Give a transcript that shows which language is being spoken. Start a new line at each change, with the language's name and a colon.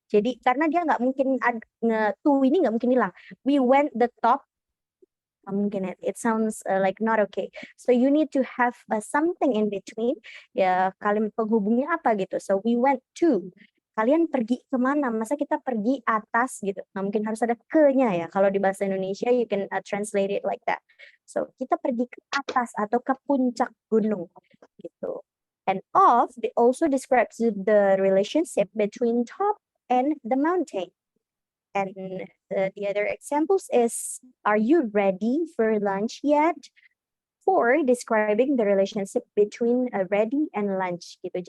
Indonesian: Jadi karena dia nggak mungkin to ini nggak mungkin hilang.
English: We went the top. Mungkin it sounds like not okay. So you need to have something in between.
Indonesian: Ya kalimat penghubungnya apa gitu.
English: So we went to.
Indonesian: kalian pergi kemana? Masa kita pergi atas gitu? Nah, mungkin harus ada ke-nya ya. Kalau di bahasa Indonesia,
English: you can translate it like that.
Indonesian: So, kita pergi ke atas atau ke puncak gunung gitu.
English: And of also describes the relationship between top and the mountain. And the other examples is, are you ready for lunch yet? For describing the relationship between ready and lunch gitu.